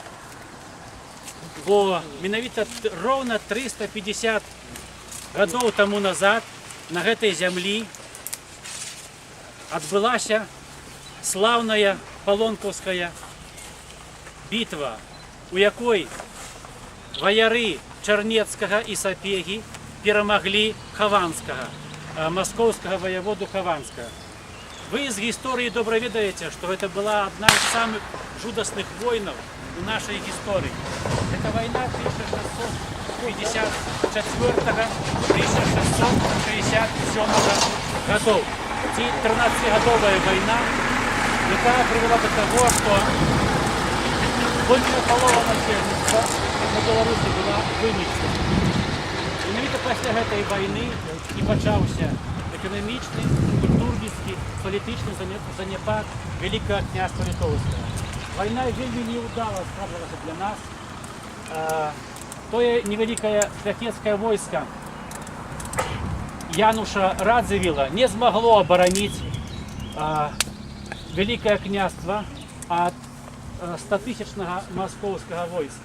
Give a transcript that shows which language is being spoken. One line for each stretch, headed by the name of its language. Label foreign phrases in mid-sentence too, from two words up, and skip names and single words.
Belarusian: бо менавіта роўна 350 гадоў таму назад на гэтай зямлі адбылася слаўная палонкаўская бітва, у якой ваяры Чарнецкага і Сапегі перамаглі Хаванскага, маскоўскага воеводу Хаванскага.
Russian: Вы из истории добро ведаете, что это была одна из самых жудасных войн в нашей истории. Это война 1644-1667 годов. 13-годовая война, которая привела до того, что больше половина населения на Беларуси была вымечена. Именно после этой войны и начался экономичный,
Belarusian: культурніцкі, палітычны заняпад Вялікага княства Літоўскага. Вайна вельмі неудала складвалася для нас. Тое невялікае шляхецкае войска Януша Радзівіла не змагло абараніць Вялікае княства ад 100-тысячнага маскоўскага войска.